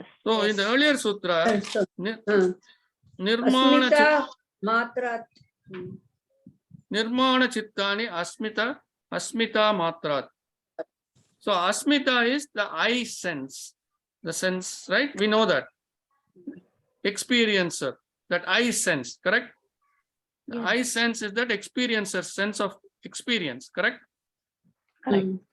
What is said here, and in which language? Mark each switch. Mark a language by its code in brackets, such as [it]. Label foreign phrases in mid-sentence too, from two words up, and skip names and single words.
[en] So in the earlier sutra, nirmana [sa] अस्मिता मात्रात्. निर्माण चित्तानि अस्मिता मात्रात्. [en] So asmita is the I sense, the sense, right? We know that. Experiencer, that I sense, correct? The Yes. I sense is that experiencer, sense of experience, correct? Correct.